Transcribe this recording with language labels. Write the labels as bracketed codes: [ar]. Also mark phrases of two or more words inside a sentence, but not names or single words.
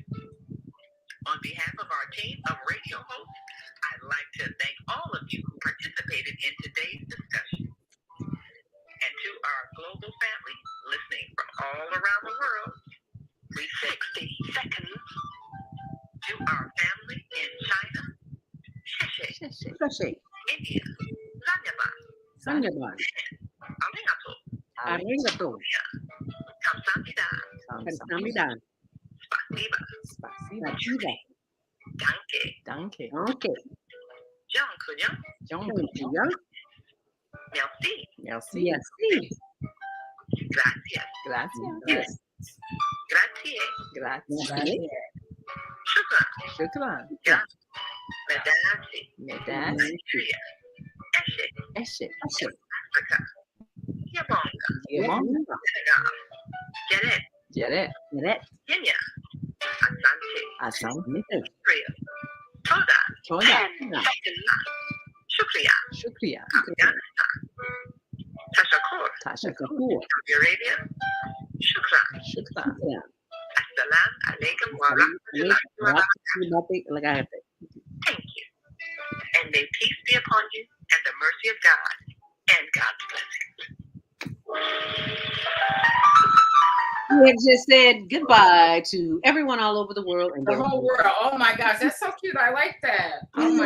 [en] On behalf of our team of radio hosts, I'd like to thank all of you who participated in today's discussion. And to our global family listening from all around the world, 360 seconds to our family in China. Sheshe. India. Zanyaba. Arigato. Arigato. Kamsahamnida. Kamsahamnida. Spasiba. Spasiba. Danke. Okay. Jean-Couillon. Merci. Merci. Merci. Gracias. Gracias. Grazie. Grazie. Shukran. Shukran. Medasi. Medasi. Eshe. Eshe. Africa. Yabonga. Yabonga. Senegal. Geret. Geret. Kenya. Asante. Israel. Toda. 10 seconds. Shukriya. Afghanistan. Tashakur. Saudi Arabia. Shukran. [ar] Assalam alaikum wa rahmatullahi wa barakatuh. [en] Thank you. And may peace be upon you and the mercy of God and God's blessings. We have just said goodbye to everyone all over the world and The whole world. Oh my gosh, that's so cute. I like that. Oh my